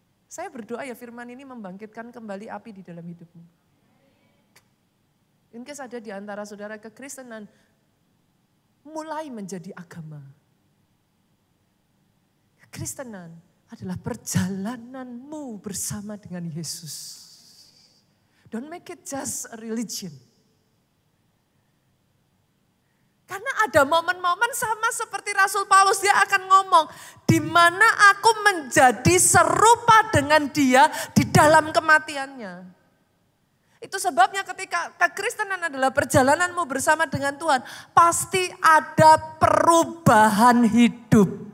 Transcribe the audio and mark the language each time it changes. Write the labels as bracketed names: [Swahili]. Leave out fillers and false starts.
[Indonesian] Saya berdoa ya firman ini membangkitkan kembali api di dalam hidupmu. [English] In case [Indonesian] ada di antara saudara kekristenan mulai menjadi agama. Kekristenan adalah perjalananmu bersama dengan Yesus. [English] Don't make it just a religion. [Indonesian] Karena ada momen-momen sama seperti Rasul Paulus, dia akan ngomong, di mana aku menjadi serupa dengan dia di dalam kematiannya. Itu sebabnya ketika kekristenan adalah perjalananmu bersama dengan Tuhan, pasti ada perubahan hidup.